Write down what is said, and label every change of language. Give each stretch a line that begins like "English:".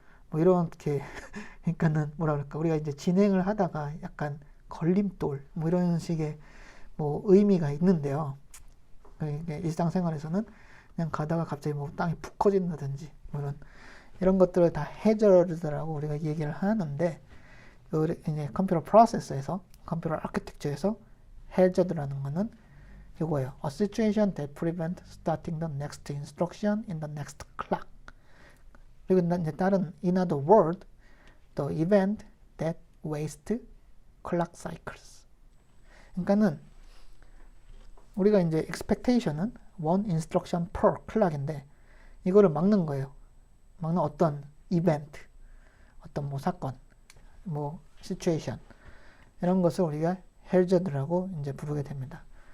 Korean: 뭐 이렇게 그러니까는 뭐라 그럴까, 우리가 이제 진행을 하다가 약간 걸림돌 뭐 이런 식의 뭐 의미가 있는데요. 일상생활에서는 그냥 가다가 갑자기 뭐 땅이 푹 커진다든지 뭐 이런 것들을 다 해저드라고 우리가 얘기를 하는데 이제 컴퓨터 프로세서에서 컴퓨터 아키텍처에서 hazard라는 거는 이거예요.
English: A situation that prevents starting the next instruction in the next clock.
Korean: 그리고 이제 다른,
English: in other words, the event that wastes clock cycles.
Korean: 그러니까는 우리가 이제 expectation은
English: one instruction per clock
Korean: 인데 이거를 막는 거예요. 막는 어떤 이벤트, 어떤 뭐 사건, 뭐 situation 이런 것을 우리가 hazard라고 이제 부르게 됩니다.